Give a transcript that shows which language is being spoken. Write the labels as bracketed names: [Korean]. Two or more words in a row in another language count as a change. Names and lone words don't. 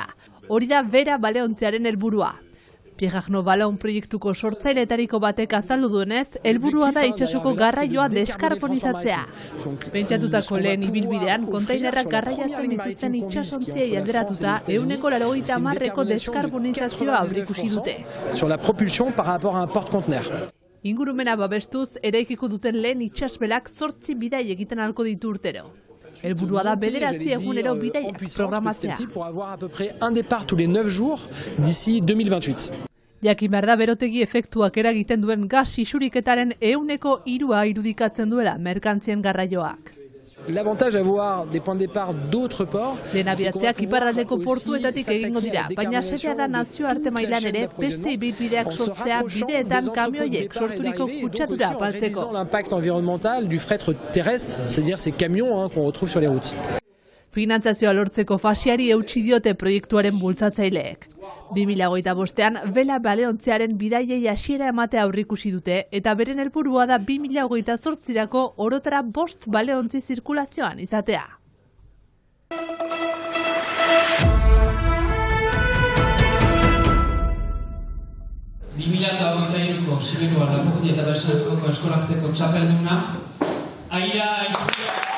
[Basque] Hori da bera baleontziaren helburua. Pierre Balon proiektuko sortzaileetariko batek azaldu duenez, helburua da itsasoko garraioa deskarbonizatzea. Pentsatutako lehen ibilbidean, kontainerrak garraiatzen dituzten itsasontziei alderatuta 80% deskarbonizazioa aurreikusi dute. [French] Sur la propulsion par rapport à un porte-conteneur. [Basque] Ingurumena babestuz, eraikiko duten lehen itsasbelak 8 bidai egiten ahalko ditu urtero. Helburua da 9 egunero bidaiak programatzea. [French] Pour avoir à peu près un départ tous les 9 jours d'ici 2028. [Basque] Jakin behar da berotegi efektuak eragiten duen gas isuriketaren 3% irudikatzen duela merkantzien garraioak. [French] L'avantage d'avoir des points de départ d'autres ports. [Basque] Lehen abiatzeak iparraldeko portuetatik egingo dira, baina xedea da nazioarte mailan ere beste ibilbideak sortzea bideetan kamioiek sorturiko kutsadura apaltzeko. [French] L'impact environnemental du fret terrestre, c'est-à-dire ces camions qu'on retrouve sur les routes. [Basque] Finantzazioa lortzeko fasiari eutsi diote proiektuaren bultzatzaileek. 2025ean Vela baleontziaren bidaiei hasiera ematea aurreikusi dute eta beren helburua da 2028erako orotara 5 baleontzi zirkulazioan izatea. ko Sibekoa Lapurdi eta Bersanako eskolaketeko txapelduna Aira Aizpia.